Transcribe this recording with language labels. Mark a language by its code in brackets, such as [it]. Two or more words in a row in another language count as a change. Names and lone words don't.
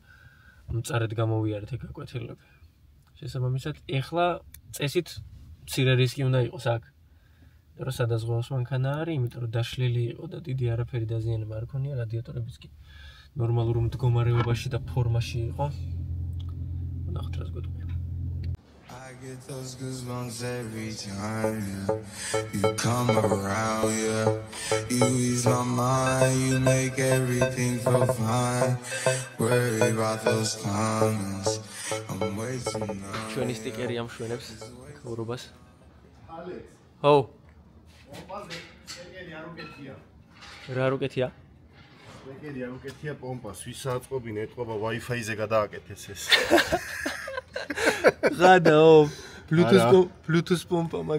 [ka] მწარედ გამოვიარეთ ეგ გაკვეთილები. შესაბამისად, ეხლა წესით მცირე რისკი უნდა იყოს აქ. რომ სადაზღვევოს მანქანა არის, იმიტომ რომ დაშლილი იყო და დიდი არაფერი დაზიანება არ ქონია, რადიატორებიც კი ნორმალურ მდგომარეობაში და ფორმაში იყო. ნახოთ რას გვეტყვია. [en] I get those goosebumps every time you come around, yeah. You ease my mind, you make everything feel fine. Worry about those comments, I'm way too numb. [ka] ჩვენი სტიკერი ამშვენებს ხურობას. ალექს. ჰო, პომპაზე სტიკერი არ უკეთია. რა არ უკეთია? სტიკერი არ უკეთია პომპას, ვის აწყობინე, ეთყობა Wi-Fi-ზე გადააკეთეს ეს. გადაო, Bluetooth პომპა მაგ.